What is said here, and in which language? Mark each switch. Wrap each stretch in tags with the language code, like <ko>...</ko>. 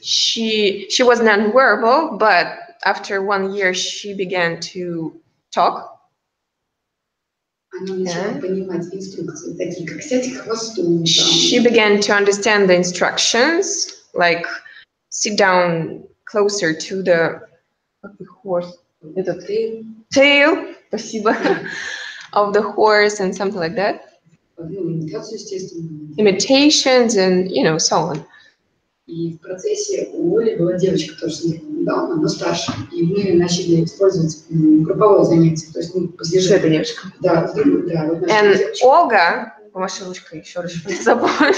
<en>She was non-verbal, but after 1 year, she began to talk.</en> <ru>Она начала понимать инструкции, такие как сядь к хвосту.</ru> <en>She began to understand the instructions, like sit down closer to the horse, tail,</en> <ru>спасибо,</ru> <en>of the horse and something like that.</en> <ru>Имитацию, естественно.</ru> <en>Imitations and so on.</en> <ru>И в процессе у Оли была девочка тоже с синдромом Дауна, но старше. И мы начали использовать групповое занятие. То есть мы посвящали... Эта девочка. Да, да. Вот And Olga, помаши ручкой еще раз, чтобы не забыла.</ru>